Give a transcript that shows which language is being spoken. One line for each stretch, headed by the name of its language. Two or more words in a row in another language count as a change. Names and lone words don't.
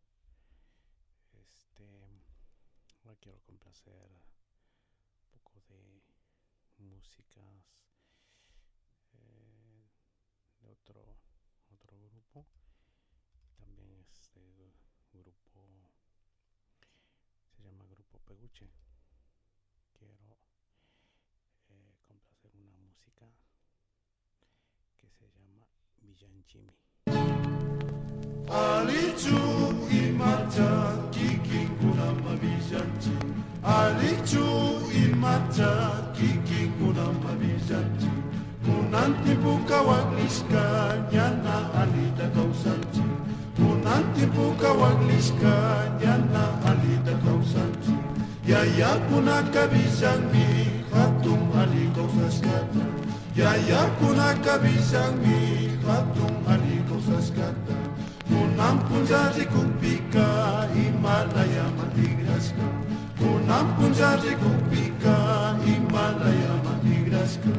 Spanish: Ahora quiero complacer un poco de músicas de otro grupo. También es del grupo, se llama Grupo Peguche. Quiero complacer una música que se llama Villanchimi.
Quechua: Alichu imacha kiki kunama vijanchi. Alichu imacha kiki kunama vijanchi. Kunanti buka wagliska nyana alida kausanchi. Kunanti buka wagliska nyana alida kausanchi. Yaya kunaka vijanmi hatum ali kausaskata. Yaya kunaka vijanmi hatum ali kausaskata. Kunampun jari kupika Himalaya matigraska. Kunampun jari kupika Himalaya matigraska.